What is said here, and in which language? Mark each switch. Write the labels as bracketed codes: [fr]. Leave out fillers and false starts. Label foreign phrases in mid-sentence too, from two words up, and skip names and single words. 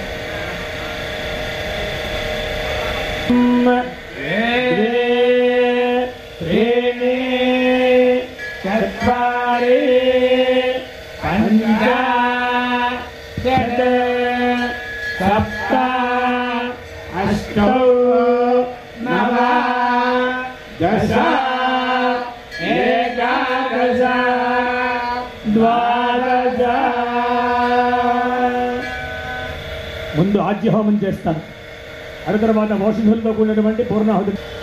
[sa] त्रीणि चत्वारि पञ्च षट् सप्त अष्टौ नव दश एकादश द्वादश [te] ముందు ఆజ్య హోమం చేస్తాను ఆ తర్వాత ఔషధులతో కూడినటువంటి పూర్ణాహుతి